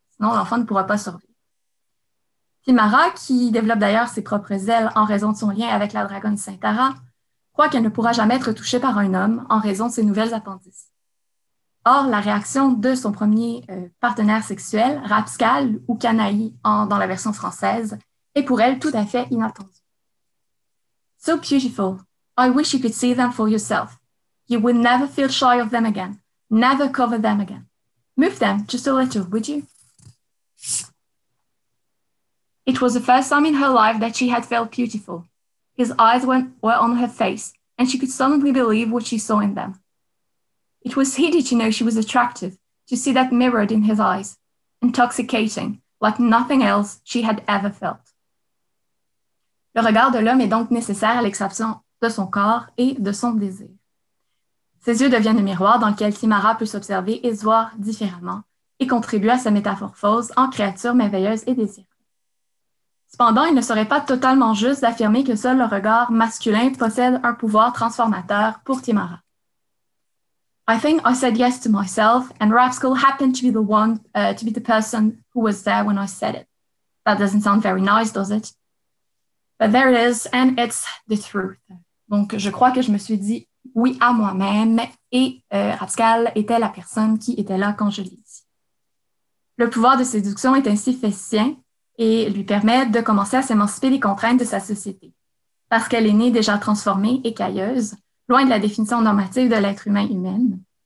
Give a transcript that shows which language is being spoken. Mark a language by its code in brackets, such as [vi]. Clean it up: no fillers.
[fr] Sinon, l'enfant ne pourra pas survivre. Timara, qui développe d'ailleurs ses propres ailes en raison de son lien avec la dragonne Saintara, croit qu'elle ne pourra jamais être touchée par un homme en raison de ses nouvelles appendices. Or, la réaction de son premier partenaire sexuel, Rapscal ou Canaille dans la version française, est pour elle tout à fait inattendue. [en] So beautiful, I wish you could see them for yourself. You would never feel shy of them again, never cover them again. Move them just a little, would you? It was the first time in her life that she had felt beautiful. His eyes were on her face, and she could suddenly believe what she saw in them. It was easy to know she was attractive, to see that mirrored in his eyes, intoxicating, like nothing else she had ever felt. [fr] Le regard de l'homme est donc nécessaire à l'exception de son corps et de son désir. Ses yeux deviennent un miroir dans lequel Timara peut s'observer et se voir différemment et contribue à sa métamorphose en créature merveilleuse et désirable. Cependant, il ne serait pas totalement juste d'affirmer que seul le regard masculin possède un pouvoir transformateur pour Timara. [en] I think I said yes to myself, and Rapscal happened to be the person who was there when I said it. That doesn't sound very nice, does it? But there it is, and it's the truth. [fr] Donc, je crois que je me suis dit oui à moi-même, et Rapscal était la personne qui était là quand je l'ai dit. Le pouvoir de séduction est ainsi fait sien et lui permet de commencer à s'émanciper des contraintes de sa société, parce qu'elle est née déjà transformée et cailleuse, loin de la définition normative de l'être humaine.